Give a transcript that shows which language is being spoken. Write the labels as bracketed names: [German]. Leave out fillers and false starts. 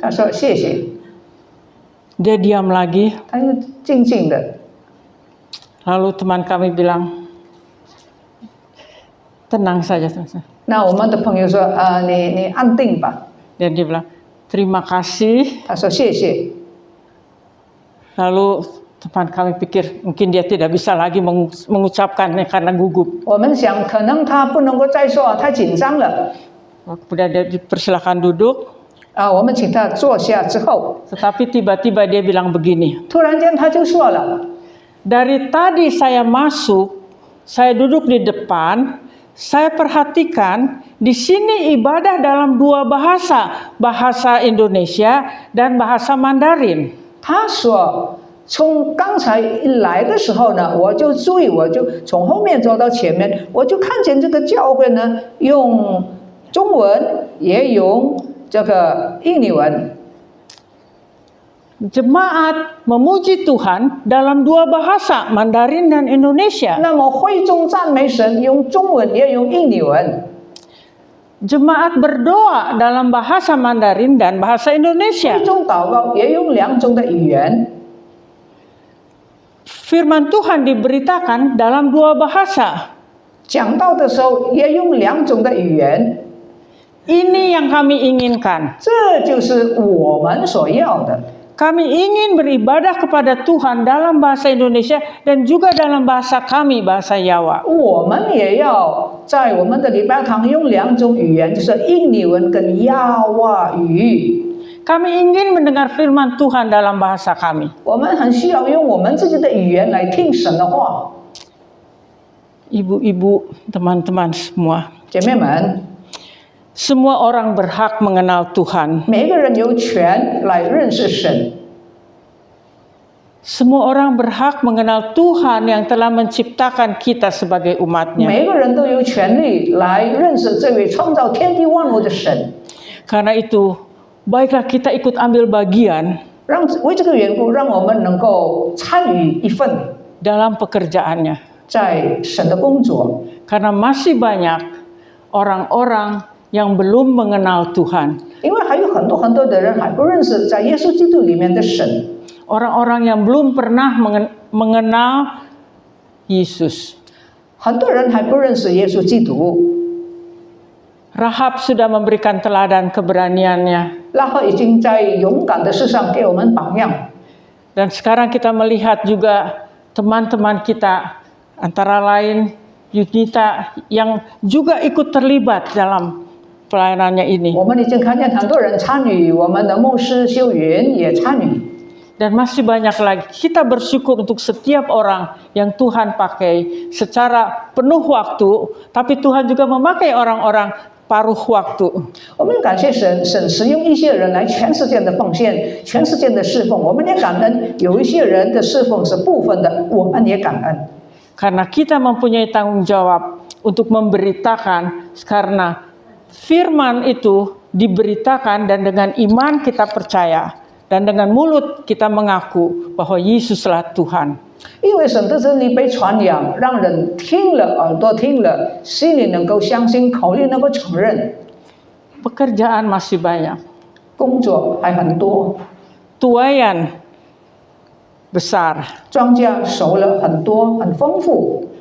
[Chinese] 他说谢谢， [Indonesian] Dia diam lagi. [Chinese] 他就静静的。 [Indonesian] Lalu teman kami bilang, "Tenang saja." [Chinese] 那我们的朋友说你安定吧。 [Indonesian] Dan dia bilang, "Terima kasih." [Chinese] 他说谢谢。 [Indonesian] Lalu teman kami pikir mungkin dia tidak bisa lagi mengucapkannya karena gugup. [Chinese] 我们想可能他不能够再说，太紧张了。 [Indonesian] Kemudian dia dipersilakan duduk. [Chinese] 我们请他坐下之后， [Indonesian] Tetapi tiba-tiba dia bilang begini, [Chinese] 突然间他就说了。 [Indonesian] dari tadi saya masuk, saya duduk di depan, saya perhatikan di sini ibadah dalam 2 bahasa, bahasa Indonesia dan bahasa Mandarin. [Chinese] 他说，从刚才一来的时候呢，我就注意，我就从后面走到前面，我就看见这个教会呢，用中文也用这个印尼文。 [Indonesian] Jemaat memuji Tuhan dalam 2 bahasa, Mandarin dan Indonesia. [Chinese] 那么会众赞美神，用中文也用印尼文。 [Indonesian] Jemaat berdoa dalam bahasa Mandarin dan bahasa Indonesia. [Chinese] 会众祷告也用2种的语言。 [Indonesian] Firman Tuhan diberitakan dalam 2 bahasa. [Chinese] 讲道的时候也用2种的语言。 [Indonesian] Ini yang kami inginkan. [Chinese] 这就是我们所要的。 [Indonesian] Kami ingin beribadah kepada Tuhan dalam bahasa Indonesia dan juga dalam bahasa kami, bahasa Jawa. [Chinese] 我们也要在我们的礼拜堂用2种语言，就是印尼文跟亚瓦语。 [Indonesian] Kami ingin mendengar firman Tuhan dalam bahasa kami. [Chinese] 我们很需要用我们自己的语言来听神的话。 [Indonesian] Ibu-ibu, teman-teman semua, [Chinese] 姐妹们， [Indonesian] semua orang berhak mengenal Tuhan. [Chinese] 每个人有权来认识神。 [Indonesian] Semua orang berhak mengenal Tuhan yang telah menciptakan kita sebagai umatnya. [Chinese] 每个人都有权利来认识这位创造天地万物的神。 [Indonesian] Karena itu, baiklah kita ikut ambil bagian [Chinese] 为这个缘故，让我们能够参与一份， [Indonesian] dalam pekerjaannya. [Chinese] 在神的工作， [Indonesian] Karena masih banyak orang-orang yang belum mengenal Tuhan. [Chinese] 因为还有很多的人还不认识在耶稣基督里面的神， [Indonesian] Orang-orang yang belum pernah mengenal Yesus. [Chinese] 很多人还不认识耶稣基督。 [Indonesian] Rahab sudah memberikan teladan keberaniannya. [Chinese] 拉赫已经在勇敢的事上给我们榜样， [Indonesian] Dan sekarang kita melihat juga teman-teman kita, antara lain Yunita yang juga ikut terlibat dalam pelayanannya ini. [Chinese] 我们已经看见很多人参与，我们的牧师修云也参与， [Indonesian] Dan masih banyak lagi. Kita bersyukur untuk setiap orang yang Tuhan pakai secara penuh waktu, tapi Tuhan juga memakai orang-orang paruh waktu. [Chinese] 我们感谢神，神使用一些人来全世界的奉献，全世界的侍奉，我们也感恩。有一些人的侍奉是部分的，我们也感恩。 [Indonesian] Karena kita mempunyai tanggung jawab untuk memberitakan, karena firman itu diberitakan dan dengan iman kita percaya. Dan dengan mulut kita mengaku bahwa Yesuslah Tuhan. [Chinese] 因为神的真理被传扬，让人听了，耳朵听了，心里能够相信，口里能够承认。 [Indonesian] Pekerjaan masih banyak. [Chinese] 工作还很多， [Indonesian] Tuayan besar. [Chinese] 庄稼熟了很多，很丰富。